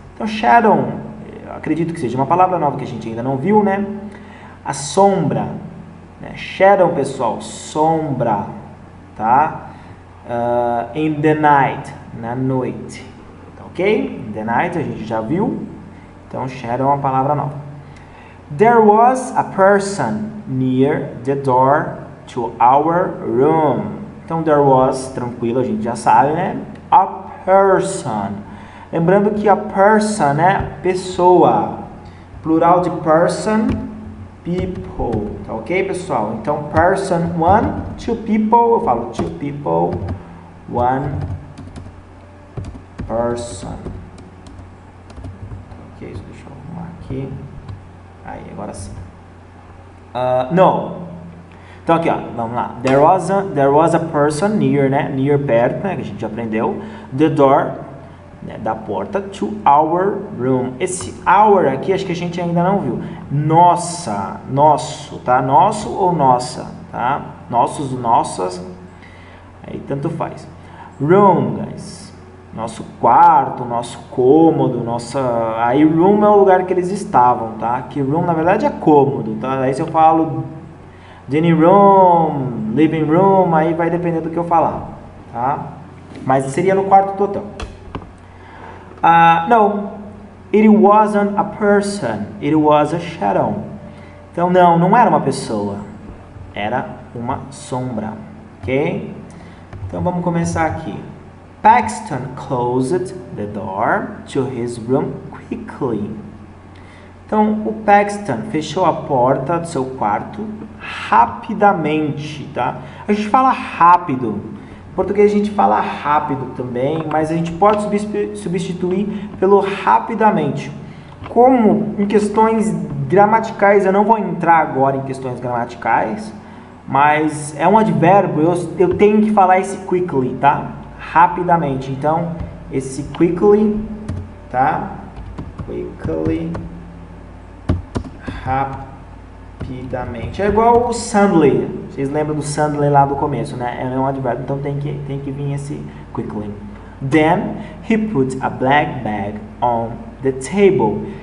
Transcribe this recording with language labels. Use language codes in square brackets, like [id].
[pt] Então, shadow, acredito que seja uma palavra nova que a gente ainda não viu, né? A sombra, né? Shadow, pessoal, sombra, tá? [en] In the night, [pt] na noite, ok? [en] In the night [pt] a gente já viu. Então, shadow é uma palavra nova. [en] There was a person near the door to our room. [pt] Então, [en] there was, [pt] tranquilo, a gente já sabe, né? A person. Lembrando que a person é pessoa. Plural de person, people. Tá ok, pessoal? Então, person, [en] one, two people. [pt] Eu falo [en] two people, one person. [pt] Ok, deixa eu arrumar aqui. Aí, agora sim. No. Então aqui, ó, vamos lá. [en] There was a person near, né? [pt] Near, perto, né? Que a gente já aprendeu. The door, né? Da porta, [en] to our room. [pt] Esse our aqui, acho que a gente ainda não viu. Nossa, nosso, tá? Nosso ou nossa, tá? Nossos, nossas. Aí tanto faz. Room, guys. Nosso quarto, nosso cômodo, nossa... Aí room é o lugar que eles estavam, tá? Que room, na verdade, é cômodo, tá? Aí se eu falo dining room, living room, aí vai depender do que eu falar, tá? Mas seria no quarto total. [en] No, it wasn't a person, it was a shadow. [pt] Então, não era uma pessoa, era uma sombra, ok? Então, vamos começar aqui. [en] Paxton closed the door to his room quickly. [pt] Então, o Paxton fechou a porta do seu quarto rapidamente, tá? A gente fala rápido. Em português a gente fala rápido também, mas a gente pode substituir pelo rapidamente. Como em questões gramaticais, eu não vou entrar agora em questões gramaticais, mas é um advérbio, eu tenho que falar esse quickly, tá? Rapidamente. Então, esse quickly, tá? Quickly, rapidamente. É igual o suddenly. Vocês lembram do suddenly lá do começo, né? É um advérbio, então tem que vir esse quickly. [en] Then he put a black bag on the table.